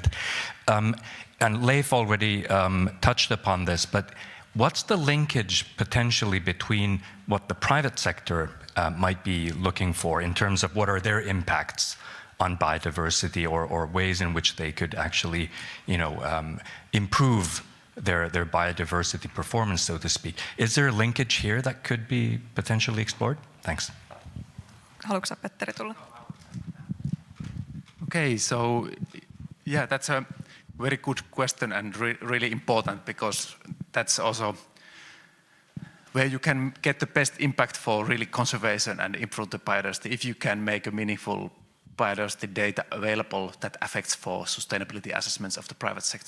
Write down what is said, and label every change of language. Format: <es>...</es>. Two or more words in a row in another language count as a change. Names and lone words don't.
<en>And Leif already touched upon this, but what's the linkage potentially between what the private sector might be looking for in terms of what are their impacts on biodiversity or ways in which they could actually, improve their biodiversity performance, so to speak? Is there a linkage here that could be potentially explored? Thanks.</en> <fi>Haluatko Petteri tulla?</fi> <en>Okay, so yeah, that's a very good question and really important, because that's also where you can get the best impact for really conservation and improve the biodiversity, if you can make a meaningful biodiversity data available that affects for sustainability assessments of the private sector.</en>